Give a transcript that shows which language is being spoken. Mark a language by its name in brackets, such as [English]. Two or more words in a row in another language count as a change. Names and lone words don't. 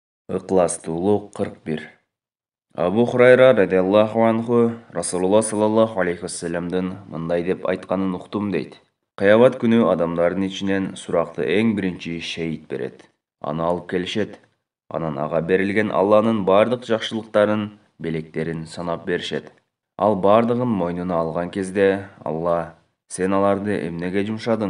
[Kyrgyz] Ықыластуулук 41. Абу Хурайра [Arabic] رضي الله عنه [Kyrgyz] Расулулла [Arabic] صلى الله عليه وسلم [Kyrgyz] мындай деп айтканын уктум дейт. Кыямат күнү адамдардын ичинен суракты эң биринчи шейит берет. Аны алып келишет. Анан ага берилген Алланын бардык жакшылыктарын, белектерин санап беришет. Ал бардыгын мойнуна алган кезде Алла: "Сен аларды эмнеге жумшадың?"